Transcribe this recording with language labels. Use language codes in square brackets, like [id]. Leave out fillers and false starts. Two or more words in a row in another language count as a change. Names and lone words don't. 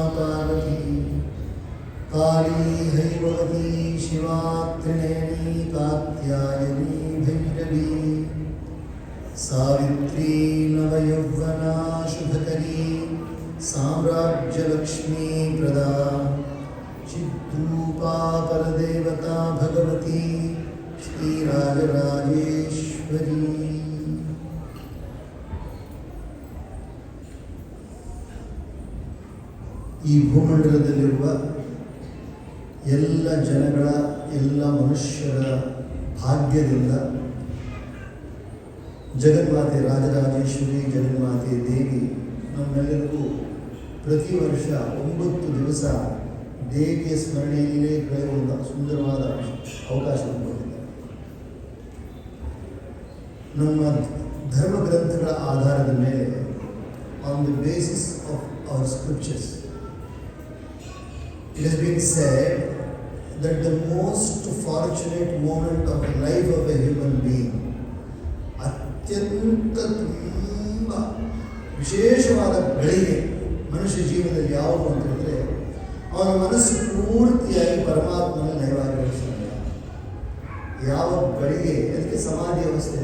[sa] पार्वती काली हैमवती शिवा त्रिनयनी कात्यायनी भैरवी सावित्री नवयौवना शुभकरी साम्राज्यलक्ष्मी प्रदा चिद्रूपा परदेवता भगवती श्रीराजराजेश्वरी। [kn] ಈ ಭೂಮಂಡಲದಲ್ಲಿರುವ ಎಲ್ಲ ಜನಗಳ ಎಲ್ಲ ಮನುಷ್ಯರ ಭಾಗ್ಯದಿಂದ ಜಗನ್ಮಾತೆ ರಾಜರಾಜೇಶ್ವರಿ ಜಗನ್ಮಾತೆ ದೇವಿ ನಮ್ಮೆಲ್ಲರಿಗೂ ಪ್ರತಿ ವರ್ಷ 9 ದಿವಸ ದೇವಿಯ ಸ್ಮರಣೆಯಲ್ಲೇ ಕಳೆಯುವ ಸುಂದರವಾದ ಅವಕಾಶ ಕೊಟ್ಟಿದ್ದಾರೆ. ನಮ್ಮ ಧರ್ಮ ಗ್ರಂಥಗಳ ಆಧಾರದ ಮೇಲೆ [en] on the basis of our scriptures it has been said that the most fortunate moment of the life of a human being, [kn] ಅತ್ಯಂತ ತುಂಬ ವಿಶೇಷವಾದ ಗಳಿಗೆ ಮನುಷ್ಯ ಜೀವನದಲ್ಲಿ ಯಾವುದು ಅಂತ ಹೇಳಿದ್ರೆ ಅವನ ಮನಸ್ಸು ಪೂರ್ತಿಯಾಗಿ ಪರಮಾತ್ಮನ ಲಯವಾಗಿರುತ್ತದೆ. ಯಾವ ಗಳಿಗೆ ಅದಕ್ಕೆ ಸಮಾಧಿ ಅವಸ್ಥೆ.